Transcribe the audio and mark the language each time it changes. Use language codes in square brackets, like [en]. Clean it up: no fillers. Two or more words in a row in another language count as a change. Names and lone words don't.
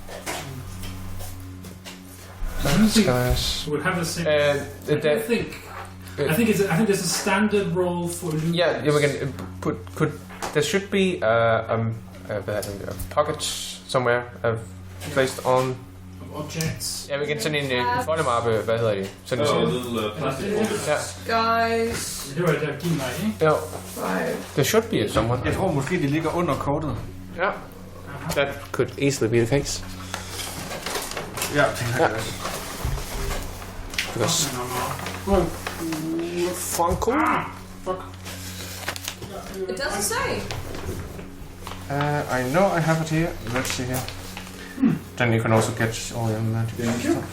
[en] I don't think Guys. we'll have the same. I think there's a standard role for illusion. Yeah, we can could there should be a pocket somewhere placed on. Objects. [da] Ja, vi kan sende en foldemappe, hvad hedder det? Send [en] Oh, a little plastic folder. [da] Ja. [en] Guys. [da] Det var der din vej, ikke? Ja. 5. [en] There should be someone. [da] Jeg tror måske, det ligger under kortet. Ja. [en] That could easily be the case. [da] Ja, tænker jeg også. [en] Because Franco. It doesn't say. I know I have it here. Let's see here. Then you can also get all your magic stuff.